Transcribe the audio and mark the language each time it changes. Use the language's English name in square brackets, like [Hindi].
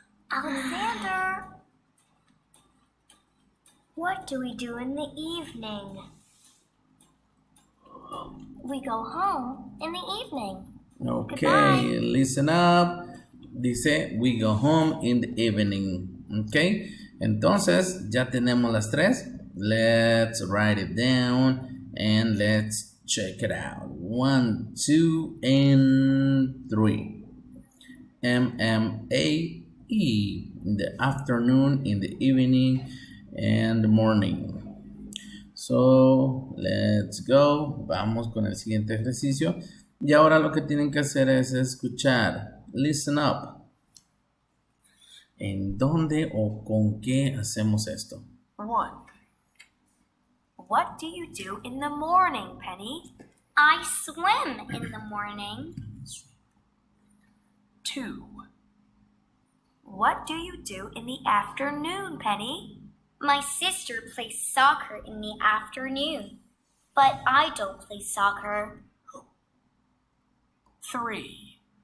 [English] Alexander, what do we do in the evening? We go home in the evening. Okay, Goodbye. listen up. Dice, we go home in the evening. [Spanish] Ok, entonces ya tenemos las tres. [English] Let's write it down and let's check it out. 1, 2, and 3. M-M-A-E. In the afternoon, in the evening, and the morning. So, let's go. [Spanish] Vamos con el siguiente ejercicio. Y ahora lo que tienen que hacer es escuchar. [English] Listen up. [Spanish] ¿En dónde o con qué hacemos esto? [English] 1. What do you do in the morning, Penny? I swim in the morning. 2. What do you do in the afternoon, Penny? My sister plays soccer in the afternoon, but I don't play soccer. 3.